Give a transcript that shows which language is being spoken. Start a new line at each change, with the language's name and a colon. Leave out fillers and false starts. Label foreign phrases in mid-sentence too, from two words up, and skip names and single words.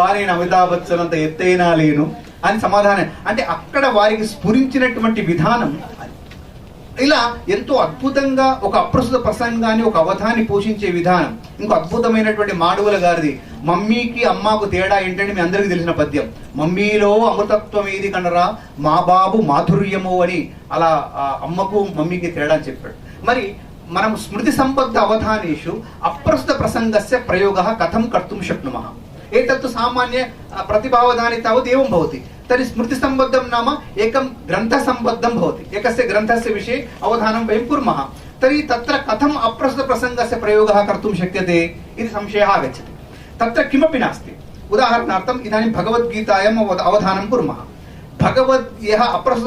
Telugu: నేను అమితాబ్ బచ్చన్ అంత ఎత్తైనా లేను అని సమాధానం అంటే అక్కడ వారికి స్ఫురించినటువంటి విధానం ఇలా ఎంతో అద్భుతంగా ఒక అప్రస్తుత ప్రసంగాన్ని ఒక అవధాన్ని పోషించే విధానం ఇంకో అద్భుతమైనటువంటి మాడుగుల గారిది మమ్మీకి అమ్మకు తేడా ఏంటంటే మీ అందరికీ తెలిసిన పద్యం మమ్మీలో అమృతత్వం ఏది కనరా మా బాబు మాధుర్యము అని అలా అమ్మకు మమ్మీకి తేడా అని చెప్పాడు మరి మనం
Sanskrit: స్మృతి సంబద్ధ అవధానేషు అప్రస్తుత ప్రసంగస్య ప్రయోగः కథం కర్తుం శక్నుమः एतत्तु सामान्य प्रतिभावधाने तावत् एवं भवति तर्हि स्मृति संबद्धं नाम एकं ग्रन्थ संबद्धं भवति एकस्य ग्रन्थस्य विषये अवधानं वयं कुर्मः तर्हि तत्र कथम् अप्रस्तुत प्रसङ्गस्य प्रयोगः कर्तुं शक्यते इति संशयः आगच्छति तत्र किमपि नास्ति उदाहरणार्थम् इदानीं भगवद्गीतायाम् अवधानं कुर्मः यः अप्रस्तुत